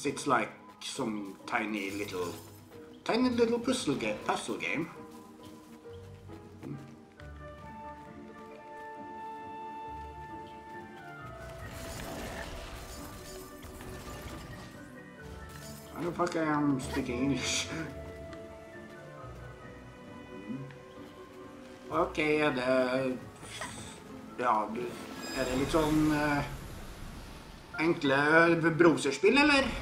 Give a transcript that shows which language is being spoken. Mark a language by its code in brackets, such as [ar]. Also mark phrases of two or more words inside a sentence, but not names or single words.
[en] It's like some tiny little puzzle game. I don't fuck I am speaking English. [no] Okay, ja, er det litt sånn enkle browserspill, eller?